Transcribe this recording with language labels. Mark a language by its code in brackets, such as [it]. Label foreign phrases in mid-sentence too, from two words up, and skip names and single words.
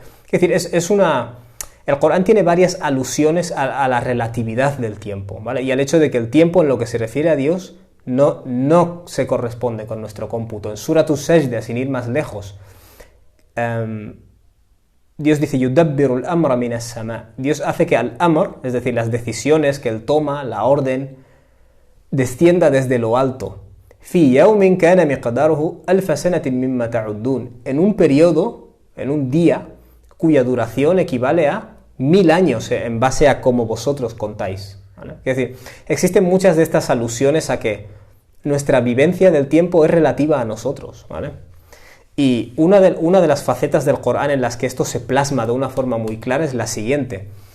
[es] Es decir, el Corán tiene varias alusiones a la relatividad del tiempo, ¿vale? Y al hecho de que el tiempo, en lo que se refiere a Dios, no se corresponde con nuestro cómputo. En Surat As-Sajda, sin ir más lejos, Dios dice, [ar] يدبر الأمر من السماء'. [es] Dios hace que al-amr, es decir, las decisiones que él toma, la orden, descienda desde lo alto. [ar] في يوم كان مقداره 1000 سنة مما تعدون. [es] En un periodo, en un día, cuya duración equivale a 1000 años, en base a cómo vosotros contáis, ¿vale? Es decir, existen muchas de estas alusiones a que nuestra vivencia del tiempo es relativa a nosotros, ¿vale? Y una de las facetas del Corán en las que esto se plasma de una forma muy clara es la siguiente.